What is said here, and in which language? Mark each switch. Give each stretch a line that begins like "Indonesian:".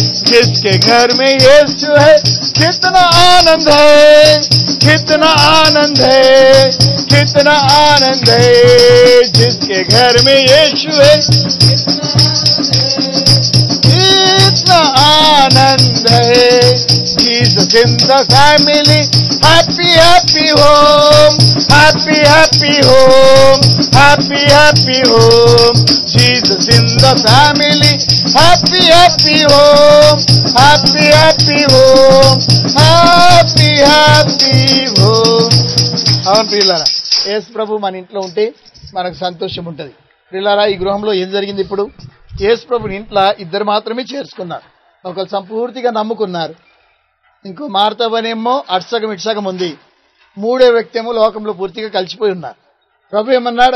Hindi: जिसके घर में यीशु है कितना आनंद है, कितना आनंद है, कितना आनंद है. जिसके घर में यीशु है कितना आनंद है.
English: Jesus in the family, happy happy home, happy happy home, happy happy home. Jesus in the family, happy happy home, happy happy home, happy happy home.
Telugu: అవును ప్రియులారా, యేసు ప్రభు మన ఇంట్లో ఉంటే మనకు సంతోషం ఉంటుంది. ప్రియులారా, ఈ గృహంలో ఏం జరిగింది? ఇప్పుడు యేసు ప్రభుని ఇంట్లో ఇద్దరు మాత్రమే చేర్చుకున్నారు. ఒకరు సంపూర్తిగా నమ్ముకున్నారు, ఇంకో మార్తవనేమో అట్సగం ఇట్సగం ఉంది. మూడో వ్యక్తి ఏమో లోకంలో పూర్తిగా కలిసిపోయి ఉన్నారు. ప్రభు ఏమన్నాడు?